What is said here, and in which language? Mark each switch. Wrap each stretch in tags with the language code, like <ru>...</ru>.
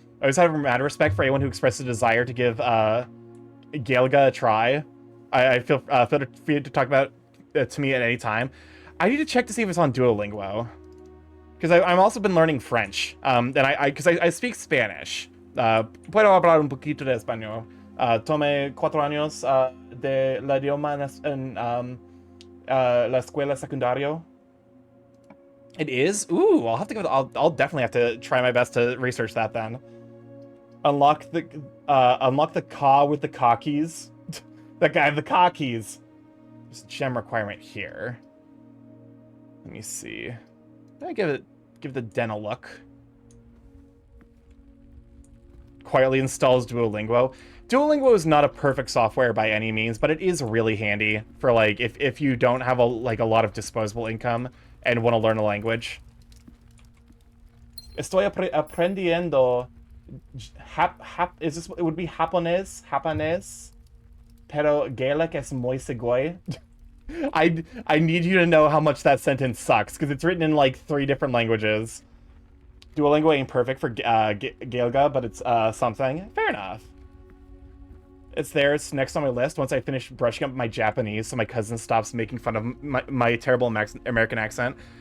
<en>I always have mad respect for anyone who expressed a desire to give Gaelga a try. I feel free to talk about it to me at any time. I need to check to see if it's on Duolingo, because I've also been learning French. And because I speak Spanish.</en> <es>Puedo hablar un poquito de español. Tomé 4 años de la idioma en la escuela secundario.</es> <en>It is? Ooh, I'll have to I'll definitely have to try my best to research that then. Unlock the car with the car keys. That guy, the car keys. There's a gem requirement here. Let me see. Let me give the den a look. Quietly installs Duolingo. Duolingo is not a perfect software by any means, but it is really handy for like if you don't have a lot of disposable income and want to learn a language.</en> <es>Estoy aprendiendo.</es> <en>It would be</en> <es>Japonés, pero Gaelic es muy segui.</es> <en>I need you to know how much that sentence sucks, because it's written in like 3 different languages. Duolingo ain't perfect for Gaelga, but it's something. Fair enough. It's there. It's next on my list once I finish brushing up my Japanese so my cousin stops making fun of my terrible American accent.</en>